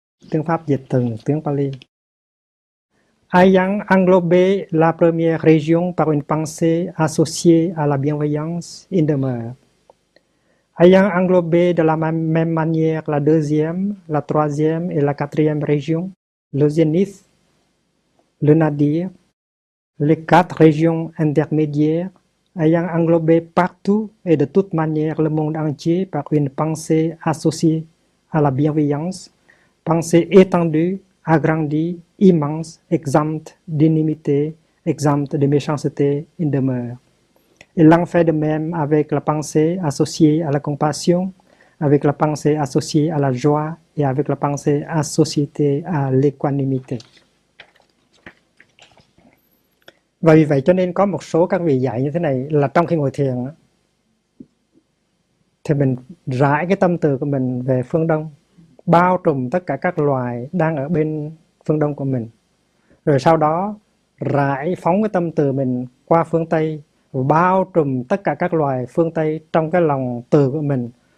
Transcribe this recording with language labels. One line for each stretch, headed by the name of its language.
Vietnamese: Tiếng Pháp dịch từ tiếng Pali.
French: Ayant englobé la première région par une pensée associée à la bienveillance in demeure, ayant englobé de la même manière la deuxième, la troisième et la quatrième région, le zénith, le nadir, les quatre régions intermédiaires, ayant englobé partout et de toute manière le monde entier par une pensée associée à la bienveillance, pensée étendue, agrandie, immense, exempte d'inimité, exempte de méchanceté, in demeure. Il en fait de même avec la pensée associée à la compassion, avec la pensée associée à la joie et avec la pensée associée à l'équanimité.
Vietnamese: Và vì vậy cho nên có một số các vị dạy như thế này là trong khi ngồi thiền thì mình rải cái tâm từ của mình về phương đông, bao trùm tất cả các loài đang ở bên phương đông của mình. Rồi sau đó rải phóng cái tâm từ mình qua phương Tây và bao trùm tất cả các loài phương Tây trong cái lòng từ của mình.